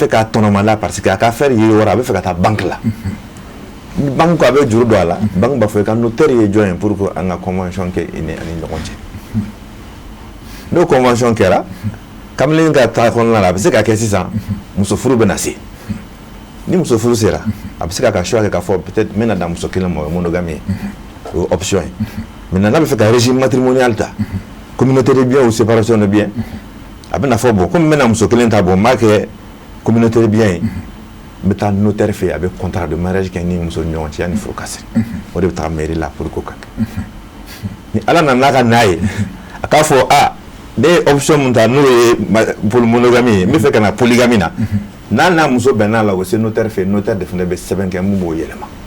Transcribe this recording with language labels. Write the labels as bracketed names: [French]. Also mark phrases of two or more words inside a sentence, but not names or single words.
[Bambara] k'a tɔnɔma la parce que a ka affaire yiriwara a bɛ fɛ ka taa banque la ni banque ko a bɛ juru don a la banque b'a fɔ i ka notaire ye jɔn ye [French] pour que [Bambara] an ka convention kɛ i ni ɲɔgɔn cɛ n'o convention kɛra kamalen ka taa kɔnɔna la a bɛ se ka kɛ sisan muso furu bɛ na se ni muso furu sera a bɛ se ka choix kɛ k'a fɔ peut-être n bɛna dan muso kelen ma o ye monogamie ye o ye option ye maintenant n'a bɛ fɛ ka [French] régime matrimonial [Bambara] ta [French] communauté de biens ou séparation de biens [Bambara] a bɛ na fɔ [French] bon comme [Bambara] n bɛna muso kelen ta bon n b'a kɛ [French] communauté de biens [Bambara] ye n bɛ taa notaire fɛ yen a bɛ [French] contrat de mariage [Bambara] kɛ ni muso ni ɲɔgɔn cɛ yanni furu ka se o de bɛ taa mairie la pour k'o ka kɛ ni ala nana n'a ka na ye a k'a fɔ ne ye option mun ta n'o ye monogamie ye n bɛ fɛ ka na polygamie na n'a n'a muso bɛnn'a la o bɛ se notaire fɛ yen notaire de fana bɛ sɛbɛn kɛ mun b'o yɛlɛma